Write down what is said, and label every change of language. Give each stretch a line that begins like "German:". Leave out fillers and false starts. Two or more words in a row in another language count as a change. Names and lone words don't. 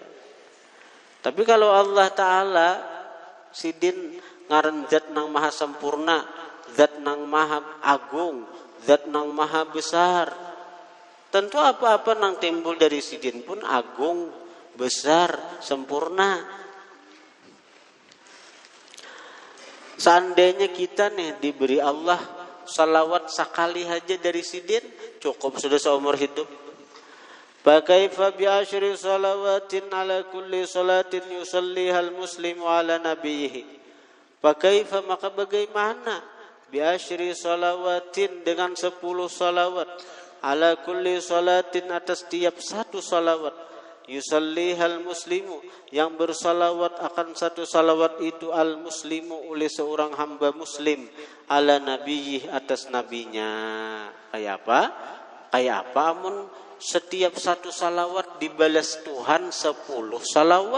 Banjar: Tapi kalau Allah Ta'ala sidin ngaran zat nang maha sempurna, zat nang maha agung, zat nang maha besar, tentu apa-apa nang timbul dari sidin pun agung, besar, sempurna. Seandainya kita nih diberi Allah salawat sekali aja dari sidin, cukup sudah seumur hidup.
Arabic: فكيف بعشر صلوات على كل صلاة يصليها المسلم على نبيه.
Indonesian: Fakaifa, maka bagaimana
Arabic: بعشر صلوات
Indonesian: dengan 10 salawat
Arabic: على كل صلاة
Indonesian: atas tiap satu salawat
Arabic: يصليها المسلم
Indonesian: yang bersalawat akan satu salawat itu
Arabic: المسلم
Indonesian: oleh seorang hamba muslim
Arabic: على نبيه
Indonesian: atas nabinya.
Banjar: Kayak apa amun setiap satu salawat dibalas Tuhan 10 salawat?